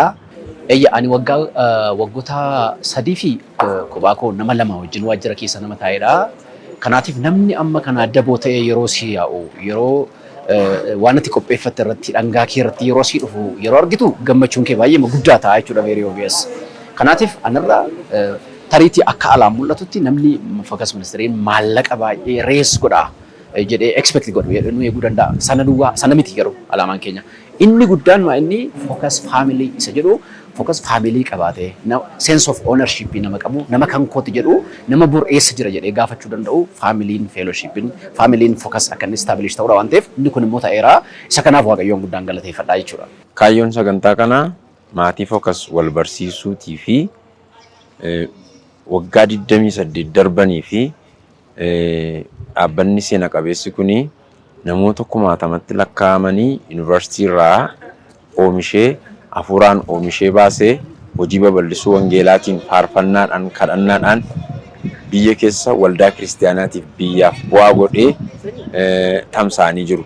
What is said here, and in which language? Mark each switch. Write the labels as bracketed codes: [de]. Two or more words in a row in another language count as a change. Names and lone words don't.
[om] Ani waggoota 3 fi kophaa koo nama 2 wajjin waajjira keessa nama taa'edha. Kanaatiif namni amma kana daboo ta'ee yeroo si yaa'u yeroo waan ati qopheeffatte irratti dhangaa kee irratti yeroo si dhufu yeroo argitu gammachuun kee baay'ee guddaa ta'a jechuudha [en] very obvious. [om] Kanaatiif anarraa tariitii akka alaan mul'atutti namni Focus Ministeriin maallaqa baay'ee rees godha jedhee expect godhu jedhee eeguu danda'a. Sana duwwaa sana miti garuu alaamaan keenya. Inni guddaan maa inni Focus Family isa jedhu Focus Family qabaatee [en] sense of ownership [om] nama qabu nama kan kooti jedhu nama bor eessa jira jedhee gaafachuu danda'u familiin fellowshipin familiin Focus akka inni establish ta'uudha waan ta'eef inni kun immoo ta'eera isa kanaaf Waaqayyoon guddaan galateeffadhaa jechuudha. Kaayyoon sagantaa kanaa maatii Focus wal barsiisuutii fi waggaa 28 darbanii fi dhaabbanni seena qabeessi kuni namoota 1000tti lakkaa'amanii yuunivarsiitii irraa oomishee hafuuraan oomishee baasee hojii babal'isuu wangeelaatiin faarfannaadhaan kadhannaadhaan biyya keessa waldaa kiristaanaatiif biyyaaf bu'aa godhee tamsa'anii jiru.